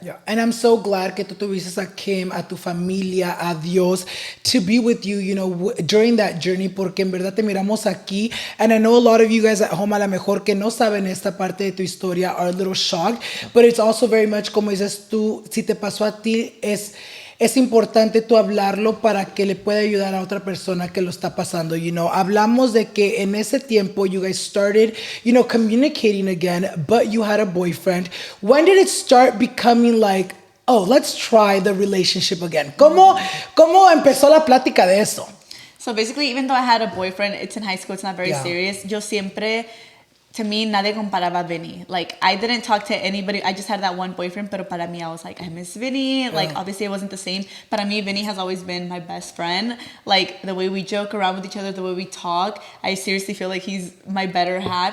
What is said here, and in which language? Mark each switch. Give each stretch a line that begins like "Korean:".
English: Yeah, and I'm so glad
Spanish: que tú tuviste a Kim, a tu familia, a Dios,
English: to be with you, during that journey,
Spanish: porque en verdad te miramos aquí,
English: and I know a lot of you guys at home,
Spanish: a lo mejor que no saben esta parte de tu historia,
English: are a little shocked, but it's also very much,
Spanish: como dices tú, si te pasó a ti, es importante tú hablarlo para que le pueda ayudar a otra persona que lo está pasando, Hablamos de que en ese tiempo
English: you guys started, communicating again, but you had a boyfriend. When did it start becoming like, oh, let's try the relationship again?
Spanish: ¿Cómo empezó la plática de eso?
English: So basically, even though I had a boyfriend, it's in high school, it's not very serious.
Spanish: Yo siempre
English: to me,
Spanish: nadie comparaba Vinny.
English: Like, I didn't talk to anybody. I just had that one boyfriend,
Spanish: pero para mí,
English: I was like, I miss Vinny. Like, obviously, it wasn't the same.
Spanish: Para mí,
English: Vinny has always been my best friend. Like, the way we joke around with each other, the way we talk, I seriously feel like he's my better half.